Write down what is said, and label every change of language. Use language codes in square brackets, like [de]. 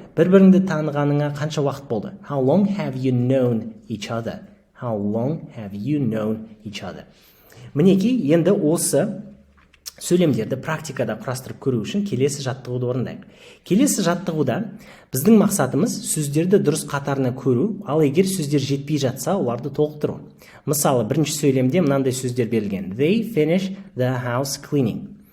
[kk] Бір-біріңді танығаныңа қанша уақыт болды? [en] How long have you known each other? How long have you known each other? [kk] Мінекей, енді осы сөйлемдерді практикада құрастырып көру үшін келесі жаттығуды орындайық. Келесі жаттығуда біздің мақсатымыз сөздерді дұрыс қатарына көру, ал егер сөздер жетпей жатса, оларды толықтыру. Мысалы, бірінші сөйлемде мынандай сөздер берілген. [en] They finish the house cleaning.